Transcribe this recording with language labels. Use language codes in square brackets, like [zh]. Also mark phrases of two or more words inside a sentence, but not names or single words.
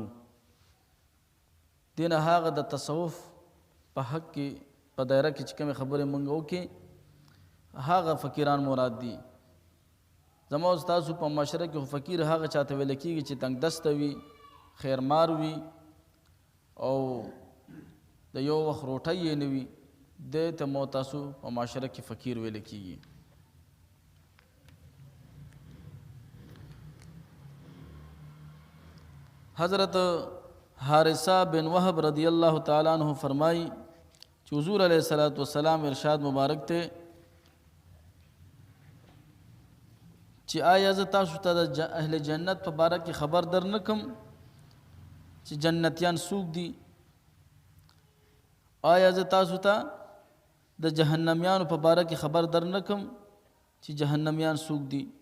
[ps] دې نه هغه د تصوف په حق کې په دایره کې چې کومې خبرې مونږ وکړې هغه فقیران مراد دي. زما او ستاسو په معاشره کې فقیر هغه چاته ویل کېږي چې تنګ دسته وي، خیرمار وي او د یو وخت روټۍ یې نه وي، دې ته مو تاسو په معاشره کې فقیر ویل کېږي. حضرت حارثہ بن وهب [ar] رضی اللہ تعالیٰ عنہ [ps] فرمائی چې حضور [ar] علیہ الصلاۃ والسلام [ps] ارشاد مبارک ته چې آیا زه تاسو ته د اهل جنت په باره کې خبر در نه کم چې جنتیان څوک دي؟ آیا زه تاسو ته د جهنمیانو په باره کې خبر در نه کم چې جهنمیان څوک دي؟